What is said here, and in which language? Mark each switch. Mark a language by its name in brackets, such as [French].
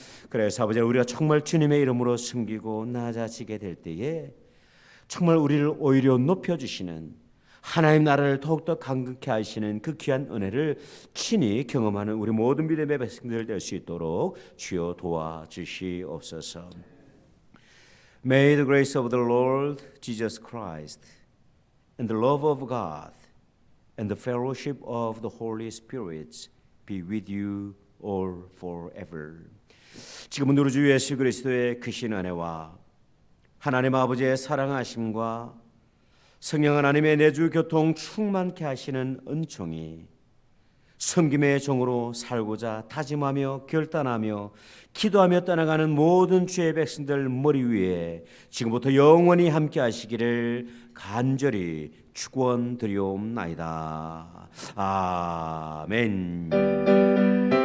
[Korean] 그래서 아버지 우리가 정말 주님의 이름으로 숨기고 낮아지게 될 때에 정말 우리를 오히려 높여주시는 하나님 나라를 더욱더 강건케 하시는 그 귀한 은혜를 친히 경험하는 우리 모든 믿음의 백성들 될 수 있도록 주여 도와주시옵소서. [English] May the grace of the Lord Jesus Christ and the love of God and the fellowship of the Holy Spirit be with you all forever. [Korean] 지금은 우리 주 예수 그리스도의 크신 은혜와 하나님 아버지의 사랑하심과 성령 하나님의 내주 교통 충만케 하시는 은총이 섬김의 종으로 살고자 다짐하며 결단하며 기도하며 떠나가는 모든 주의 백성들 머리 위에 지금부터 영원히 함께 하시기를 간절히 축원드리옵나이다. 아멘.